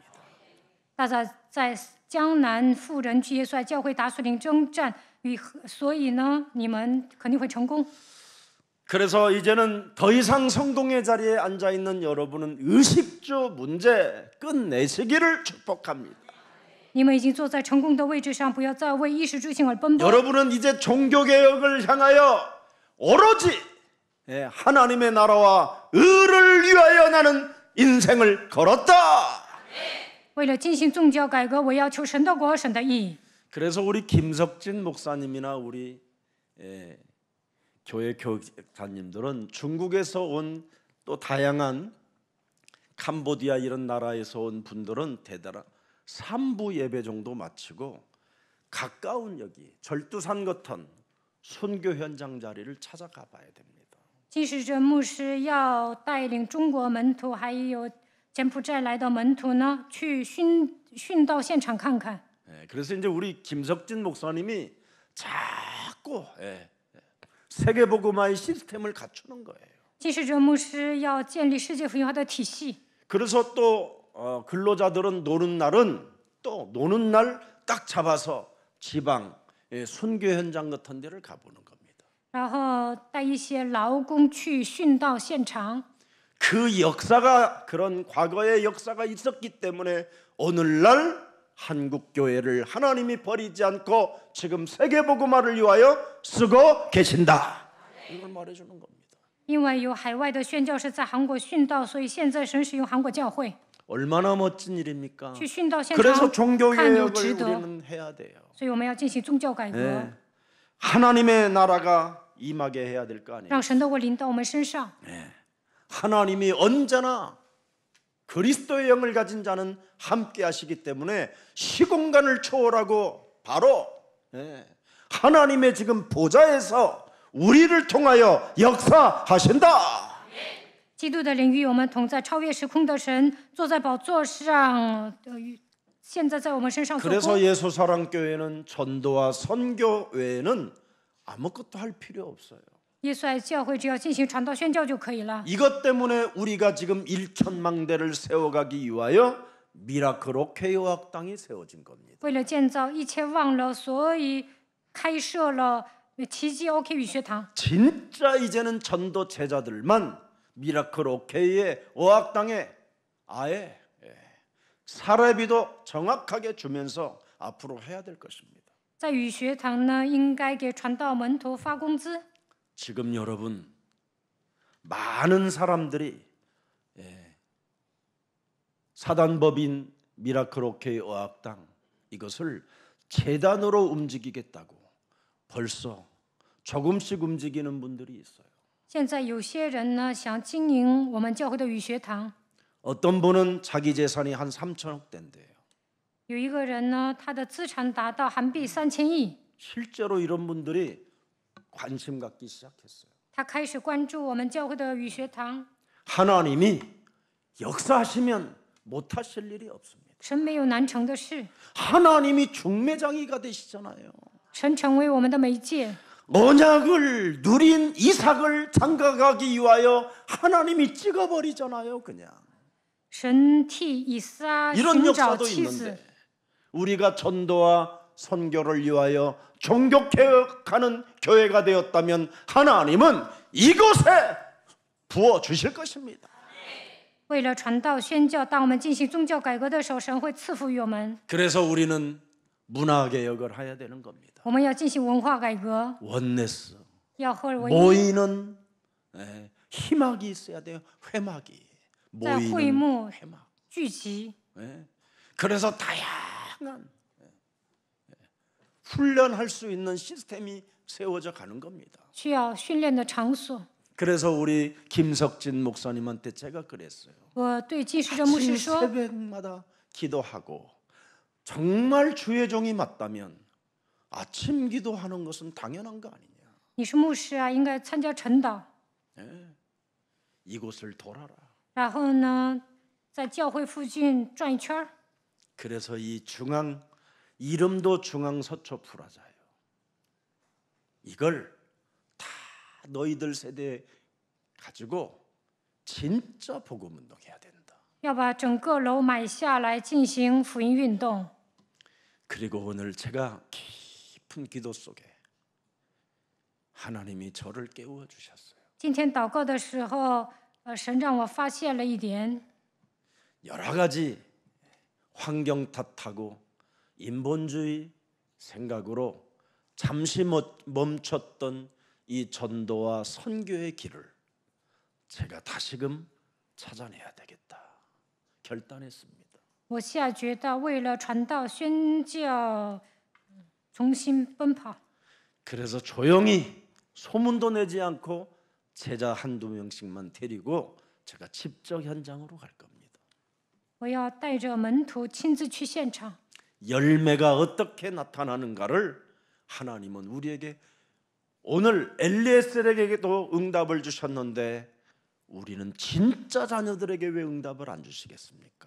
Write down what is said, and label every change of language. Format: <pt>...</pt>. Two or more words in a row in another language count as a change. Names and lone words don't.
<zh>大家在江南妇人去耶稣爱教会打属灵征战，所以呢，你们肯定会成功。</zh> <ko>그래서 이제는 더 이상 성공의 자리에 앉아 있는 여러분은 의식주 문제 끝내시기를 축복합니다.</ko> <zh>你们已经坐在成功的位置上，不要再为衣食住行而奔波。</zh> <ko>여러분은 이제 종교개혁을 향하여 오로지 하나님의 나라와 의를 위하여 나는 인생을 걸었다.</ko> <zh>为了进行宗教改革，我要求神的国、神的义。</zh> <ko>그래서 우리 김석진 목사님이나 우리 교회 교육자님들은 중국에서 온 또 다양한 캄보디아 이런 나라에서 온 분들은 대단한 3부 예배 정도 마치고 가까운 여기 절두산 같은 선교 현장 자리를 찾아가 봐야 됩니다.</ko> <zh>金世珍牧师要带领中国门徒，还有柬埔寨来的门徒呢，去殉道现场看看。</zh> <ko>그래서 이제 우리 김석진 목사님이 자꾸 세계복음화의 시스템을 갖추는 거예요.</ko> <zh>金世珍牧师要建立世界福音化的体系。</zh> <ko>그래서 또 근로자들은 노는 날은 또 노는 날 딱 잡아서 지방 선교 현장 같은 데를 가보는 겁니다.</ko> <zh>然后带一些劳工去殉道现场。</zh> <ko>그 역사가 그런 과거의 역사가 있었기 때문에 오늘날 한국 교회를 하나님이 버리지 않고 지금 세계복음화를 위하여 쓰고 계신다. 이걸 말해주는 겁니다.</ko> <zh>因为有海外的宣教士在韩国殉道，所以现在神使用韩国教会</zh> <ko>얼마나 멋진 일입니까?</ko> <zh>去殉道现</zh> <ko>그래서</ko> <zh>场，看有</zh> <ko>종교개혁을</ko> <zh>值得。</zh> <ko>우리는 해야 돼요.</ko> <zh>所以我们要进行宗教改革，</zh> <ko>하나님의 나라가 임하게 해야 될 거 아니에요.</ko> <zh>让神的国临到我们身上。</zh> <ko>하나님이 언제나 그리스도의 영을 가진 자는 함께 하시기 때문에 시공간을 초월하고 바로 하나님의 지금 보좌에서 우리를 통하여 역사하신다.</ko> <zh>基督的灵与我们同在，超越时空的神坐在宝座上，现在在我们身上做</zh> <ko>그래서</ko> <zh>工。</zh> <ko>예수사랑교회는 전도와 선교 외에는 아무것도 할 필요 없어요.</ko> <zh>耶稣爱教会只要进行传道宣教就可以了。</zh> <ko>이것 때문에 우리가 지금 일천망대를 세워가기 위하여 미라클 오케이어학당이 세워진 겁니다.</ko> <zh>为了建造1000望楼，所以开设了奇迹 OK 语学堂。</zh> <ko>진짜 이제는 전도 제자들만 미라클 오케이의 어학당에 아예 사례비도 정확하게 주면서 앞으로 해야 될 것입니다.</ko> <zh>在语学堂呢，应该给传道门徒发工资。</zh> <ko>지금 여러분 많은 사람들이 사단법인 미라클 오케이 어학당 이것을 재단으로 움직이겠다고 벌써 조금씩 움직이는 분들이 있어요.</ko> <zh>现在有些人呢想经营我们教会的语学堂，</zh> <ko>어떤 분은 자기 재산이 한 3천억 된대요.</ko> <zh>有一个人呢他的资产达到韩币3000亿，</zh> <ko>실제로 이런 분들이 관심 갖기 시작했어요.</ko> <zh>他开始关注我们教会的语学堂。</zh> <ko>하나님이 역사하시면 못하실 일이 없습니다.</ko> <zh>神没有难成的事，</zh> <ko>하나님이 중매장이가 되시잖아요.</ko> <zh>神成为我们的媒介。</zh> <ko>언약을 누린 이삭을 장가가기 위하여 하나님이 찍어버리잖아요. 그냥</ko> <zh>神替以撒</zh> <ko>이런</ko> <zh>寻找</zh> <ko>역사도</ko> <zh>妻子，</zh> <ko>있는데 우리가 전도와 선교를 위하여 종교개혁하는 교회가 되었다면 하나님은 이곳에 부어주실 것입니다.</ko> <zh>为了传道宣教，当我们进行宗教改革的时候，神会赐福于我们。</zh> <ko>그래서 우리는 문화개혁을 해야 되는 겁니다.</ko> <zh>我们要进行文化改革，</zh> <ko>원네스</ko> <zh>要合而为一，</zh> <ko>모이는 희막이 있어야 돼요. 회막이</ko> <zh>在会</zh> <ko>모이는</ko> <zh>幕</zh> <ko>회막.</ko> <zh>聚集。</zh> <ko>그래서 다양한 훈련할 수 있는 시스템이 세워져 가는 겁니다.</ko> <zh>需要训练的场所。</zh> <ko>그래서 우리 김석진 목사님한테 제가 그랬어요.</ko> <zh>我对金世哲牧师</zh> <ko>아침</ko> <zh>说，</zh> <ko>새벽마다 기도하고 정말 주의 종이 맞다면 아침 기도하는 것은 당연한 거 아니냐.</ko> <zh>你是牧师啊，应该参加晨祷，</zh> <ko>이곳을 돌아라.</ko> <zh>然后呢，在教会附近转一圈儿。</zh> <ko>그래서 이 중앙 이름도 중앙서초 프라자예요. 이걸 다 너희들 세대에 가지고 진짜 복음 운동해야 된다.</ko> <zh>要把整个楼买下来进行福音运动。</zh> <ko>그리고 오늘 제가 깊은 기도 속에 하나님이 저를 깨워 주셨어요.</ko> <zh>今天祷告的时候，神让我发现了一点，</zh> <ko>여러 가지 환경 탓하고 인본주의 생각으로 잠시 멈췄던 이 전도와 선교의 길을 제가 다시금 찾아내야 되겠다 결단했습니다.</ko> <zh>我下决到为了传道宣教，重新奔跑。</zh> <ko>그래서 조용히 소문도 내지 않고 제자 한두 명씩만 데리고 제가 직접 현장으로 갈 겁니다.</ko> <zh>我要带着门徒亲自去现场。</zh> <ko>열매가 어떻게 나타나는가를 하나님은 우리에게 오늘 엘리에셀에게도 응답을 주셨는데 우리는 진짜 자녀들에게 왜 응답을 안 주시겠습니까?</ko>